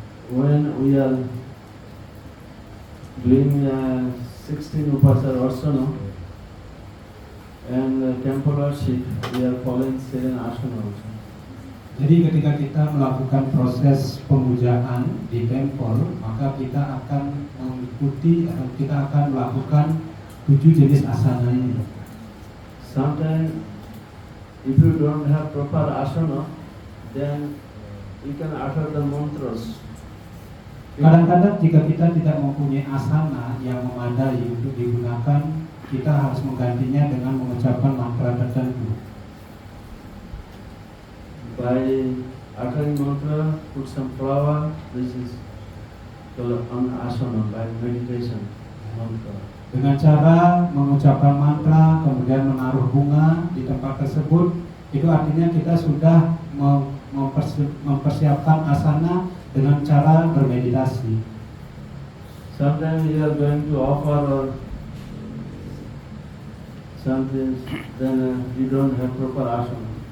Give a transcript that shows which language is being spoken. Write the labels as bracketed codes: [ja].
[en] When we are doing 16 Upasar Asana and temple worship, we are following 7 asana also. [id] Jadi ketika kita melakukan proses pemujaan di tempel, maka kita akan mengikuti atau kita akan melakukan 7 jenis asana ini. [en] Sometimes if you don't have proper asana, then you can utter the mantras. [id] Kadang-kadang jika kita tidak mempunyai asana yang memadai untuk digunakan, kita harus menggantinya dengan mengucapkan mantra tertentu. [en] By uttering mantra, put some flower. This is called an asana by meditation. mantra. [id] Dengan cara mengucapkan mantra, kemudian menaruh bunga di tempat tersebut, itu artinya kita sudah mempersiapkan asana dengan cara bermeditasi. [en] Sometimes you are going to offer or something, then you don't have proper asana.